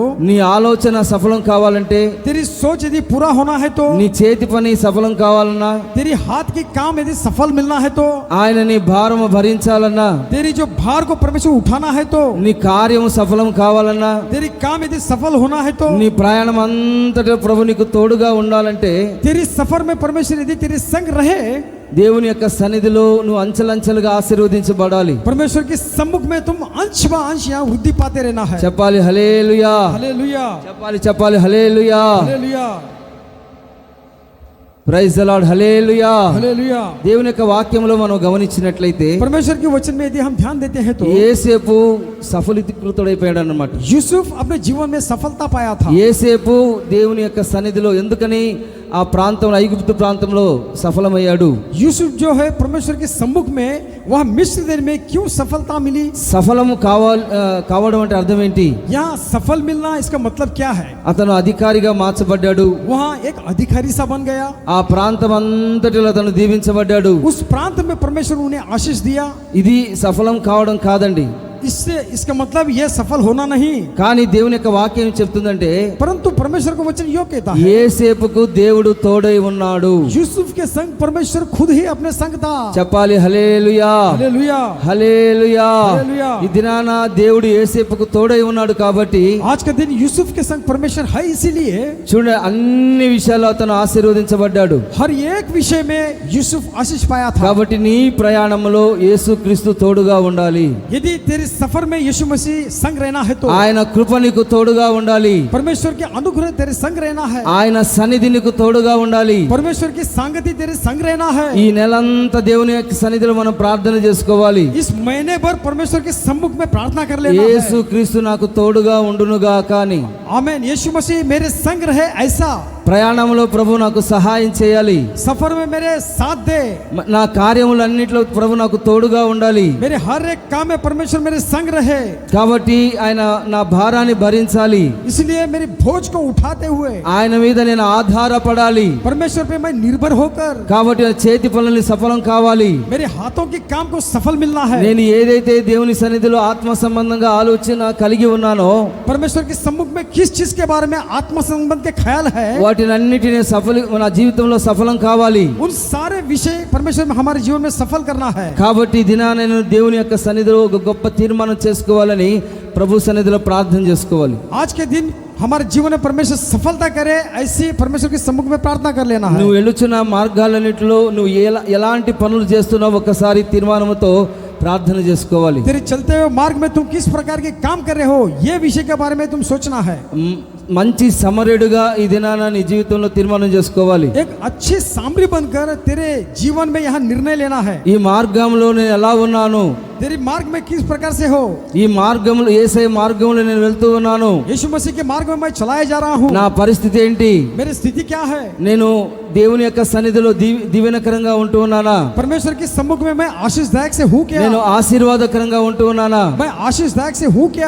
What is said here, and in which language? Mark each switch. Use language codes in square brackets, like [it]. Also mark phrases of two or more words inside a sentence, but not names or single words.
[te] నీ ఆలోచన సఫలం కావాలంటే, [hi] तेरी सोच यदि पूरा होना है तो, [te] నీ చేతి పని సఫలం కావాలన్నా, [hi] तेरी हाथ की काम यदि सफल मिलना है तो, [te] ఆయన నీ భారము భరించాలన్నా, [hi] तेरी जो भार को परमेश्वर उठाना है तो, [te] నీ కార్యము సఫలం కావాలన్నా, [hi] तेरी काम यदि सफल होना है तो, [te] నీ ప్రయాణం అంతటా ప్రభు నీకు తోడుగా ఉండాలంటే, [hi] तेरी सफर में परमेश्वर यदि तेरे संग रहे, [te] దేవుని యొక్క సన్నిధిలో నువ్వు అంచెలంచెలుగా ఆశీర్వదించబడాలి. [hi] परमेश्वर के सम्मुख में तुम अंश ब अंश यहाँ वृद्धि पाते रहना है. [te] చెప్పాలి హల్లెలూయా, [hi] हालेलुया, [te] చెప్పాలి హల్లెలూయా. [hi] हालेलुया, [en] Praise the Lord, [te] హల్లెలూయా. [hi] हालेलुया. [te] దేవుని యొక్క వాక్యంలో మనం గమనించినట్లయితే [hi] परमेश्वर के वचन में यदि हम ध्यान देते हैं तो [te] యేసేపు సఫలీకృతుడైపోయాడు అన్నమాట. [hi] यूसुफ अपने जीवन में सफलता पाया था. [te] యేసేపు దేవుని యొక్క సన్నిధిలో ఎందుకని ఆ ప్రాంతంలో ఐగుప్తు ప్రాంతంలో సఫలమయ్యాడు? [hi] यूसुफ जो है परमेश्वर के सम्मुख में वह मिस्र देश में क्यों सफलता मिली? [te] సఫలము కావడం అంటే అర్థం ఏంటి? [hi] यहाँ सफल मिलना इसका मतलब क्या है? [te] అతను అధికారిగా మార్చబడ్డాడు. [hi] वहाँ एक अधिकारी सा बन गया. [te] ఆ ప్రాంతం అంతటిలో అతను దీవించబడ్డాడు. [hi] उस प्रांत में परमेश्वर उन्हें आशीष दिया. [te] ఇది సఫలం కావడం కాదండి, [hi] इससे इसका मतलब यह सफल होना नहीं, [te] కానీ దేవుని యొక్క వాక్యం ఏం చెప్తుందంటే, [hi] परंतु परमेश्वर का वचन यो कहता है [te] యేసేపుకు దేవుడు తోడై ఉన్నాడు. [hi] यूसुफ के संग परमेश्वर खुद ही अपने संग था. [te] చెప్పాలి హల్లెలూయా, [hi] हालेलुया, [te] హల్లెలూయా. హల్లెలూయా. ఈ దినాన దేవుడు యేసేపుకు తోడై ఉన్నాడు కాబట్టి [hi] आज का दिन यूसुफ के संग परमेश्वर है, इसीलिए [te] చూడండి అన్ని విషయాల్లో అతను ఆశీర్వదించబడ్డాడు. [hi] हर एक विषय में यूसुफ आशीष पाया था. [te] కాబట్టి నీ ప్రయాణంలో యేసుక్రీస్తు తోడుగా ఉండాలి. [hi] यदि तेरी सफर में यीशु मसीह संग रहना है तो [te] ఆయన కృప నీకు తోడుగా ఉండాలి, [hi] परमेश्वर के अनुग्रह तेरे संग रहना है, [te] ఆయన సన్నిధి నీకు తోడుగా ఉండాలి. [hi] परमेश्वर की संगति तेरे संग रहना है. [te] ఈ నెలంతా దేవుని యొక్క సన్నిధిలో మనం ప్రార్థన చేసుకోవాలి. [hi] इस महीने भर परमेश्वर के सम्मुख में प्रार्थना कर लेना [te] యేసు [hi] है. [te] క్రీస్తు నాకు తోడుగా ఉండునుగా కానీ [hi] आमीन. यीशु मसीह मेरे संग रहे ऐसा, [te] ప్రయాణంలో ప్రభు నాకు సహాయం చేయాలి. [hi] सफर में मेरे साथ दे, [te] నా కార్యములన్నిటిలో ప్రభు నాకు తోడుగా ఉండాలి. [hi] मेरे हर एक काम में परमेश्वर मेरे संग रहे. [te] కాబట్టి ఆయన నా భారాన్ని భరించాలి, [hi] इसलिए मेरी बोझ को उठाते हुए [te] ఆయన మీద నేను ఆధారపడాలి. [hi] परमेश्वर पे मैं निर्भर होकर [te] కాబట్టి నా చేతి పనులని సఫలం కావాలి. [hi] मेरे हाथों के काम को सफल मिलना है. [te] నేను ఏదైతే దేవుని సన్నిధిలో ఆత్మ సంబంధంగా ఆలోచన కలిగి ఉన్నానో [hi] परमेश्वर के सम्मुख में किस चीज के बारे में आत्म संबंध के ख्याल है, [te] వాటిని అన్నిటినీ నా జీవితంలో సఫలం కావాలి. [hi] उन सारे विषय परमेश्वर में हमारे जीवन में सफल करना है. [te] కాబట్టి ఈ దినాన నేను దేవుని యొక్క సన్నిధిలో ఒక గొప్ప తీర్మానం చేసుకోవాలని ప్రభు సన్నిధిలో ప్రార్థన చేసుకోవాలి. [hi] आज के दिन हमारे जीवन में परमेश्वर सफलता करे ऐसी परमेश्वर के सम्मुख में प्रार्थना कर लेना है. [te] నువ్వు వెళుచున్న మార్గాలన్నిటిలో నువ్వు ఎలాంటి పనులు చేస్తున్నావు ఒకసారి తీర్మానంతో ప్రార్థన చేసుకోవాలి. [hi] तेरे चलते हुए मार्ग में तुम किस प्रकार के काम कर रहे हो, ये विषय के बारे में तुम सोचना है. [te] మంచి సమరుడుగా ఈ దినాన నీ జీవితంలో తీర్మానం చేసుకోవాలి. [hi] एक अच्छे सामरी बनकर तेरे जीवन में यहाँ निर्णय लेना है. [te] ఈ మార్గంలో నేను ఎలా ఉన్నాను, [hi] तेरी मार्ग में किस प्रकार से हो, [te] ఈ మార్గంలో యేసయ్య మార్గంలో నేను వెళ్తూ ఉన్నాను, [hi] यीशु मसीह के मार्ग में मैं चलाया जा रहा हूँ, [te] నా పరిస్థితి ఏంటి, [hi] मेरी स्थिति क्या है, [te] నేను దేవుని యొక్క సన్నిధిలో దీవెనకరంగా ఉంటూ ఉన్నానా, [hi] परमेश्वर के सम्मुख में मैं आशीषदायक से हूँ क्या, [te] నేను ఆశీర్వాదకరంగా ఉంటూ ఉన్నానా, [hi] मैं आशीषदायक से हूँ क्या,